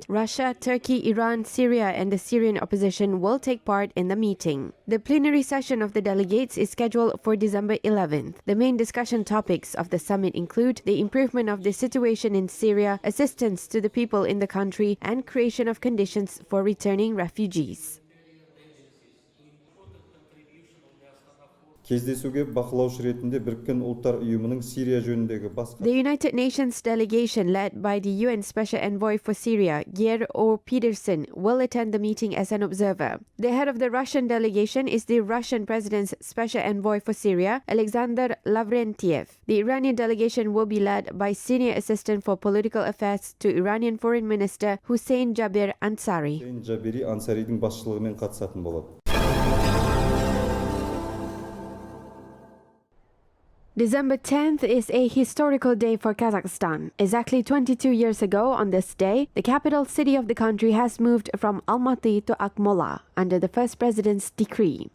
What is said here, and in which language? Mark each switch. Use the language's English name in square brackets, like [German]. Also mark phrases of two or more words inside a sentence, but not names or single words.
[English] Russia, Turkey, Iran, Syria, and the Syrian opposition will take part in the meeting. The plenary session of the delegates is scheduled for December 11th. The main discussion topics of the summit include the improvement of the situation in Syria, assistance to the people in the country, and creation of conditions for returning refugees. [Kazakh] Кездесуге бақылаушы ретінде Біріккен Ұлттар Ұйымының Сирия жөніндегі басқа [English] The United Nations delegation led by the UN Special Envoy for Syria, Geir O. Pedersen, will attend the meeting as an observer. The head of the Russian delegation is the Russian President's Special Envoy for Syria, Alexander Lavrentiev. The Iranian delegation will be led by Senior Assistant for Political Affairs to Iranian Foreign Minister Hussein Jabir Ansari. [Kazakh] Hussein Jabiri Ansariдің басшылығымен қатысатын болады. [English] December 10th is a historical day for Kazakhstan. Exactly 22 years ago on this day, the capital city of the country has moved from Almaty to Akmola under the first president's decree.